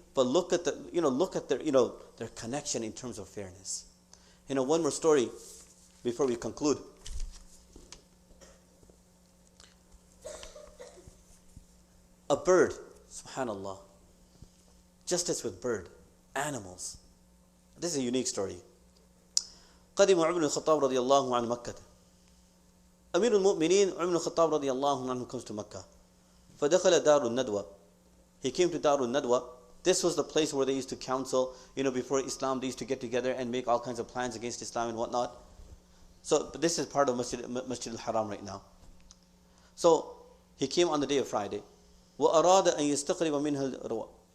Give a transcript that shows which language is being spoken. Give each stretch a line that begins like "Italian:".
English: But look at their connection in terms of fairness. One more story before we conclude. A bird, subhanallah. Justice with bird, animals. This is a unique story.
Arabic: قدم عمر بن الخطاب رضي الله عن مكة. أمير المؤمنين عمر بن الخطاب رضي الله عنه
English: comes to Mecca.
Arabic: فدخل دار الندوة.
English: He came to Dar al-Nadwa. This was the place where they used to counsel. Before Islam, they used to get together and make all kinds of plans against Islam and whatnot. So this is part of Masjid al-Haram right now. So he came on the day of Friday.
Arabic: وَأَرَادَ أَن يَسْتَقْرِبَ مِنْهَا الْرُوَى.